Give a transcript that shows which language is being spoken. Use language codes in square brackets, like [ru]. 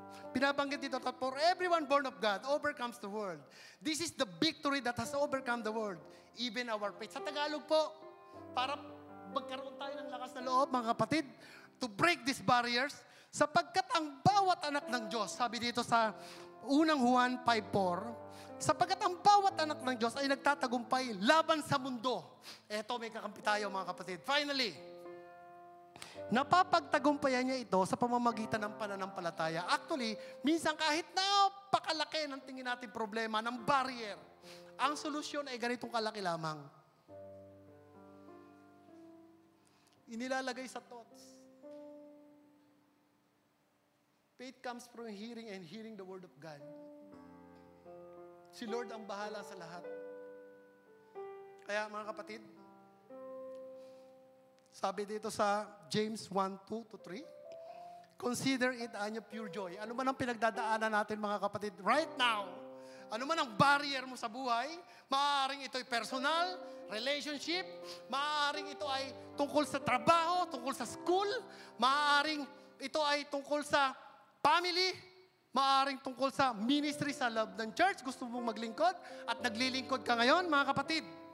[tl] Binabanggit dito [en] that for everyone born of God overcomes the world. This is the victory that has overcome the world, even our faith. [tl] Sa Tagalog po, para magkaroon tayo ng lakas na loob, mga kapatid, [en] to break these barriers, [tl] sapagkat ang bawat anak ng Diyos, sabi dito sa unang Juan 5:4, sapagkat ang bawat anak ng Diyos ay nagtatagumpay laban sa mundo. Eto, may kakampi tayo, mga kapatid. Finally, napapagtagumpayan niya ito sa pamamagitan ng pananampalataya. Actually, minsan kahit napakalaki ng tingin natin problema, ng barrier, ang solusyon ay ganitong kalaki lamang. Inilalagay sa thoughts. [en] Faith comes from hearing and hearing the Word of God. [tl] Si Lord ang bahala sa lahat. Kaya mga kapatid, Sabi dito sa [en] James 1:2-3, consider it anya pure joy. [tl] Ano man ang pinagdadaanan natin mga kapatid right now, ano man ang barrier mo sa buhay, maaaring ito'y personal, relationship, maaaring ito ay tungkol sa trabaho, tungkol sa school, maaaring ito ay tungkol sa family, maaaring tungkol sa ministry sa loob ng church, gusto mong maglingkod at naglilingkod ka ngayon mga kapatid.